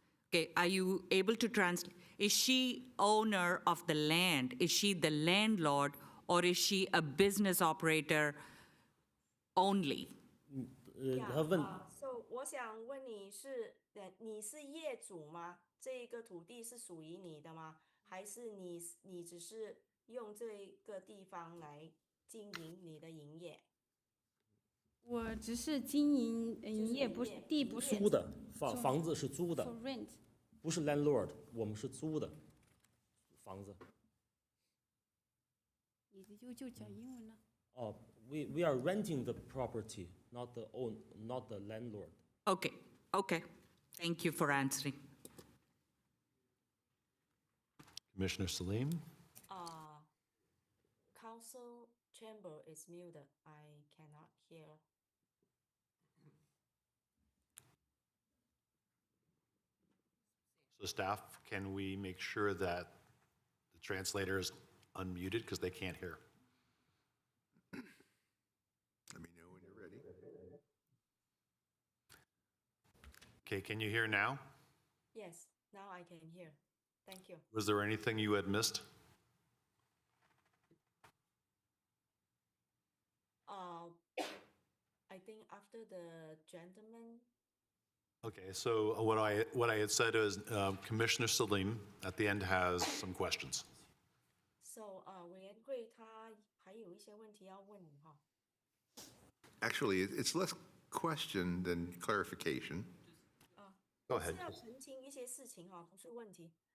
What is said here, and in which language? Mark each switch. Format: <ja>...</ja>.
<en>Okay, are you able to translate? Is she owner of the land? Is she the landlord or is she a business operator only?</en> <zh>他问 So 我想问你是业主吗？这个土地是属于你的吗？还是你只是用这个地方来经营你的营业？我只是经营营业，不是地不是租的，房子是租的，</zh> <en>for rent。</en> <zh>不是 landlord， 我们是租的房子。你就讲英文了。</zh> <en>哦 we are renting the property, not the landlord. Okay, okay. Thank you for answering. Commissioner Salim? Council chamber is muted. I cannot hear. So staff, can we make sure that the translator is unmuted because they can't hear? Let me know when you're ready. Okay, can you hear now? Yes, now I can hear. Thank you. Was there anything you had missed? I think after the gentleman. Okay, so what I had said is Commissioner Salim at the end has some questions.</en> <zh>So 委员会他还有一些问题要问你哈。</zh> <en>Actually, it's less question than clarification. Go ahead.</en> <zh>是要澄清一些事情哈，不是问题。</zh>